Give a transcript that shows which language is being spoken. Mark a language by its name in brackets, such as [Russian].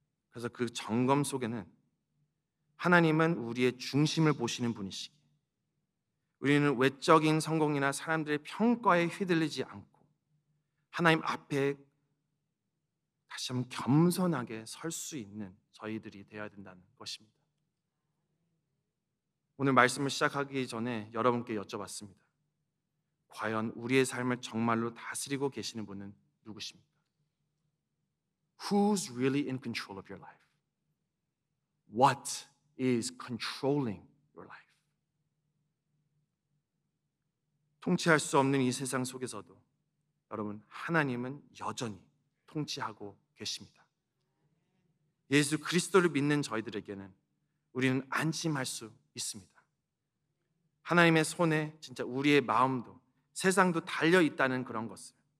[Korean] 그래서 그 점검 속에는 하나님은 우리의 중심을 보시는 분이시기에 우리는 외적인 성공이나 사람들의 평가에 휘둘리지 않고 하나님 앞에 다시 한번 겸손하게 설 수 있는 저희들이 되어야 된다는 것입니다. 오늘 말씀을 시작하기 전에 여러분께 여쭤봤습니다. 과연 우리의 삶을 정말로 다스리고 계시는 분은 누구십니까? [English] Who's really in control of your life? What is controlling your life? [Korean] 통치할 수 없는 이 세상 속에서도 여러분, 하나님은 여전히 통치하고 계십니다. 예수 그리스도를 믿는 저희들에게는 우리는 안심할 수 있습니다. 하나님의 손에 진짜 우리의 마음도 세상도 달려 있다는 그런 것을.